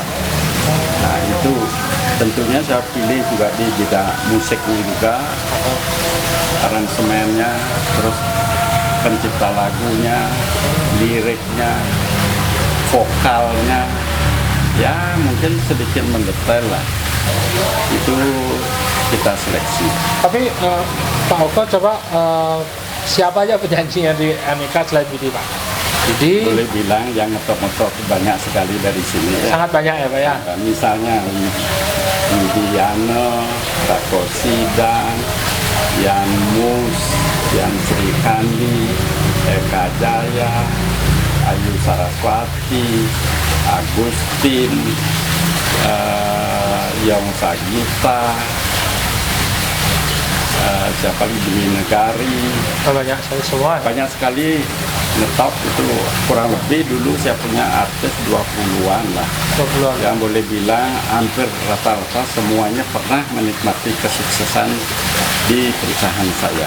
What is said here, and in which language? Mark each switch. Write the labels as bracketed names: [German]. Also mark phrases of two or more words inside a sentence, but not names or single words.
[Indonesian] Nah, itu tentunya saya pilih juga di bidang musiknya juga, aransemennya, terus pencipta lagunya, liriknya, vokalnya, ya mungkin sedikit mendetail lah. Itu kita seleksi. Tapi Pak Oko coba siapa aja penyanyinya di Aneka selain Widi Pak? Widi Boleh bilang yang ngetok-ngetok banyak sekali dari sini ya. sangat banyak ya Pak ya. Nah, misalnya Widiano, Rako Sidan, Yan Mus, Yan Sri Kandi, Eka Jaya, Ayu Saraswati, Agustin, Yong Sagita, siapa lagi, Dwi Negari. Banyak sekali semua. Banyak sekali ngetop itu, kurang lebih dulu saya punya artis 20-an lah. 20-an. Yang boleh bilang hampir rata-rata semuanya pernah menikmati kesuksesan di perusahaan saya.